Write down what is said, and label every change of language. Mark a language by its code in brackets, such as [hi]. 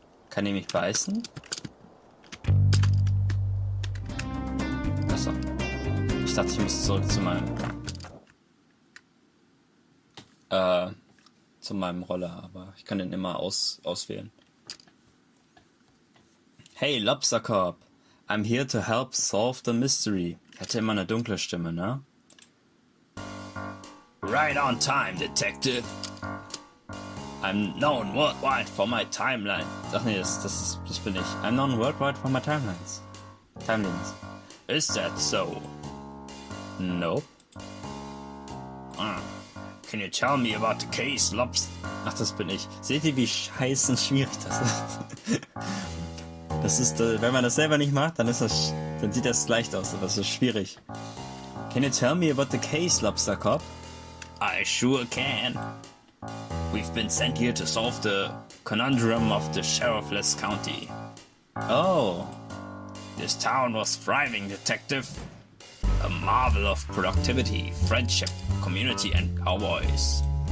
[de] Kann ich mich beißen? Achso. Ich dachte, ich muss zurück zu meinem Roller, aber ich kann den immer auswählen. [en] Hey, Lobster Corp. I'm here to help solve the mystery. [de] Hatte immer eine dunkle Stimme, ne? [en] Right on time, Detective. I'm known worldwide for my timeline. [de] Ach nee, das bin ich. [en] I'm known worldwide for my timelines. Is that so? Nope. Can you tell me about the case, Lobster? [de] Ach, das bin ich. Seht ihr, wie scheißen schwierig das ist? Das ist, wenn man das selber nicht macht, dann sieht das leicht aus, aber es ist schwierig. [en] Can you tell me about the case, Lobster Cop? I sure can. We've been sent here to solve the conundrum of the sheriffless county. Oh. This town was thriving, Detective. A marvel of productivity, friendship, community, and cowboys.